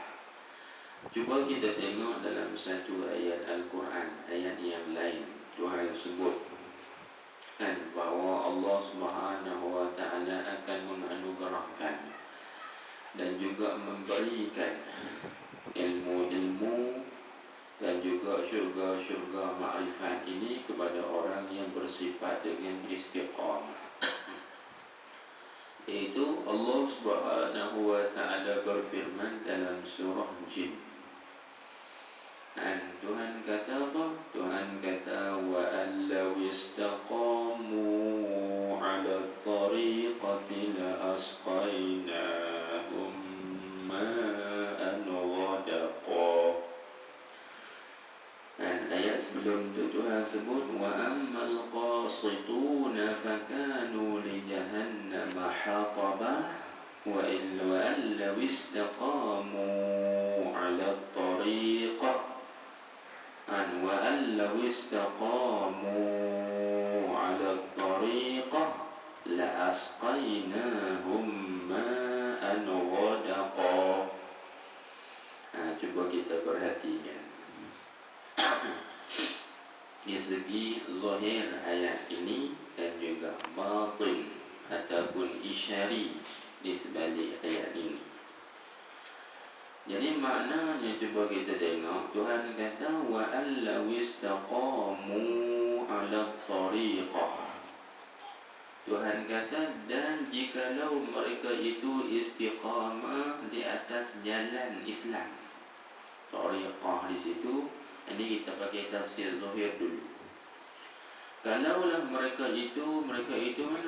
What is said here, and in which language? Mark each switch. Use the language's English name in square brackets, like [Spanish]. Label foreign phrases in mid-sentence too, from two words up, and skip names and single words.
[Malay] Cuba kita tengok dalam satu ayat Al-Quran, ayat yang lain, Tuhan sebut bahawa [Arabic] الله سبحانه وتعالى [Malay] akan menganugerahkan dan juga memberikan ilmu-ilmu dan juga syurga-syurga ma'rifat ini kepada orang yang bersifat dengan istiqamah. Iaitu [Arabic] الله سبحانه وتعالى [Malay] berfirman dalam surah Jin. Dan Tuhan kata apa? Tuhan kata [Arabic] وألو استقاموا على الطريقة لأسقيناهم ماء غدقا. [Malay] Dan ayat sebelum itu Tuhan sebut [Arabic] وأما القاسطون فكانوا لجهنم حطبا وألو استقاموا على الطريقة وألو استقاموا على الطريقة لأسقيناهم ماء غدقا. [Malay] Cuba kita perhatikan di segi zahir ayat ini dan juga batin ataupun isyari di sebalik ayat ini. Jadi maknanya cuba kita tengok, Tuhan kata [Arabic] وألو استقاموا على الطريقة. [Malay] Tuhan kata dan jikalau mereka itu istiqamah di atas jalan Islam. Tariqah di situ, ini kita pakai tafsir zahir dulu. Kalaulah mereka itu mana?